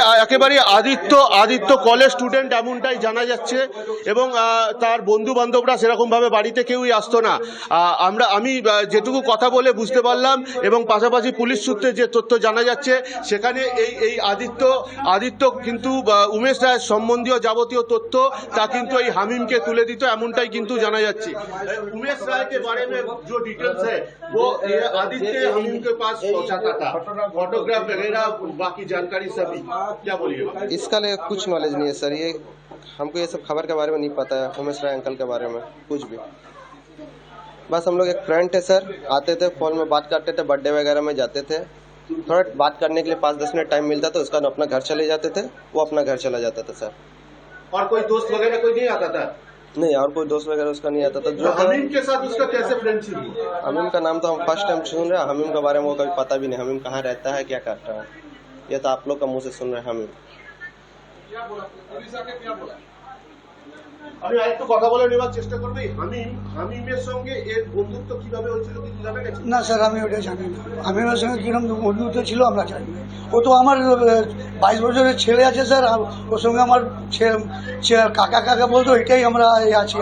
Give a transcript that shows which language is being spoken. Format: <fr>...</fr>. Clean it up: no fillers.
<bn>একেবারে Aditya college student এমনটাই জানা যাচ্ছে এবং তার বন্ধু বান্ধবরা সেরকম ভাবে বাড়িতে কেউই আসতো না। আমি যেটুকু কথা বলে বুঝতে পারলাম এবং পাশাপাশি পুলিশ সূত্রে যে তথ্য জানা যাচ্ছে, সেখানে এই আদিত্য কিন্তু উমেশ রায়ের সম্বন্ধীয় যাবতীয় তথ্য তা কিন্তু এই হামিমকে তুলে দিত, এমনটাই কিন্তু জানা যাচ্ছে।</bn> <hi>उमेश राय के बारे में जो डिटेल्स है वो आदित्य हमीम के पास पहुंचाता था, फोटोग्राफ वगैरह बाकी जानकारी सभी। क्या बोलिएगा? इसका लिए कुछ नॉलेज नहीं है सर, ये हमको ये सब खबर के बारे में नहीं पता है, उमेश राय अंकल के बारे में कुछ भी। बस हम लोग एक फ्रेंड थे सर, आते थे फोन में बात करते थे, बर्थडे वगैरह में जाते थे, थोड़ा बात करने के लिए 5-10 मिनट टाइम मिलता था, उसका अपना घर चले जाते थे, वो अपना घर चला जाता था सर। और कोई दोस्त वगैरह कोई नहीं आता था? नहीं, और कोई दोस्त वगैरह उसका नहीं आता था। जो हमीम के साथ उसका कैसे फ्रेंडशिप हुआ? हमीम का नाम तो हम फर्स्ट टाइम सुन रहे हैं, हमीम के बारे में वो कभी पता भी नहीं, हमीम कहाँ रहता है, क्या करता है, ये तो आप लोग का मुंह से सुन रहे हैं। हमीम</hi> <bn>আমি আরেকটু কথা বলে নেওয়ার চেষ্টা করবো। হামিমের সঙ্গে এর বন্ধুত্ব কিভাবে হয়েছিল কিছু জানা গেছে? না স্যার, আমি ওটা জানি না। হামিমের সঙ্গে কিরকম বন্ধুত্ব ছিল আমরা জানি না। ও তো আমার 22 বছরের ছেলে আছে স্যার, ওর সঙ্গে আমার কাকা কাকা বলতো, এটাই আমরা আছি।</bn>